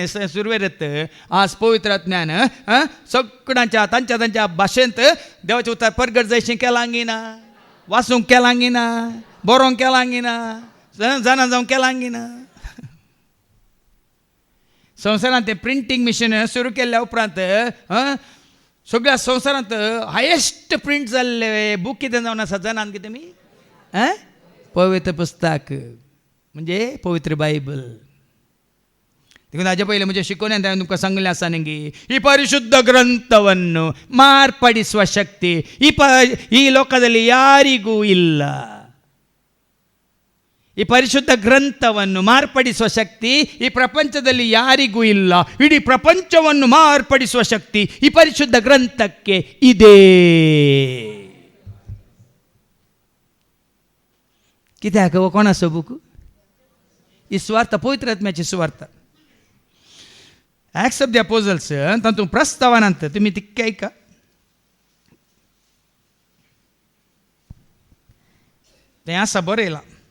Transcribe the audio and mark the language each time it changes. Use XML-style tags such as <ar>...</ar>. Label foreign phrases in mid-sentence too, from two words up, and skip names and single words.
<kok>सुरवेरेत आज पवित्र आत्म्यान सगळ्यांच्या तांच्या भाशेंत देवाचें उतर परगट जायशें केलांगी ना वाचूंक केलांगी ना बरोवंक केलांगी ना जाणा जावंक केलांगी ना संवसारांत ते</kok> <en>printing machine</en> <kok>सुरू केल्ल्या उपरांत सगळ्या संवसारांत</kok> <en>highest print</en> <kok>जाल्ले बूक कितें जावन आसा जाणात कितें तुमी पवित्र पुस्तक म्हणजे पवित्र बायबल. देखून हाजे पयलीं म्हणजे शिकोवण्यान हांवें तुमकां सांगलें आसा न्ही</kok> <kn>ಈ ಪರಿಶುದ್ಧ ಗ್ರಂಥವನ್ನು ಮಾರ್ಪಡಿಸುವ ಶಕ್ತಿ ಈ ಲೋಕದಲ್ಲಿ ಯಾರಿಗೂ ಇಲ್ಲ. ಈ ಪರಿಶುದ್ಧ ಗ್ರಂಥವನ್ನು ಮಾರ್ಪಡಿಸುವ ಶಕ್ತಿ ಈ ಪ್ರಪಂಚದಲ್ಲಿ ಯಾರಿಗೂ ಇಲ್ಲ. ಇಡೀ ಪ್ರಪಂಚವನ್ನು ಮಾರ್ಪಡಿಸುವ ಶಕ್ತಿ ಈ ಪರಿಶುದ್ಧ ಗ್ರಂಥಕ್ಕೆ ಇದೆ.</kn> <kok>कित्याक हो कोणाचो बूक? ही सुवार्ता पवित्र आत्म्याची सुवार्ता. ॲक्ट्स ऑफ द अपोजल्स तातूंत प्रस्तावनांत तुमी तिक्के ऐका. तें आसा बरयलां</kok>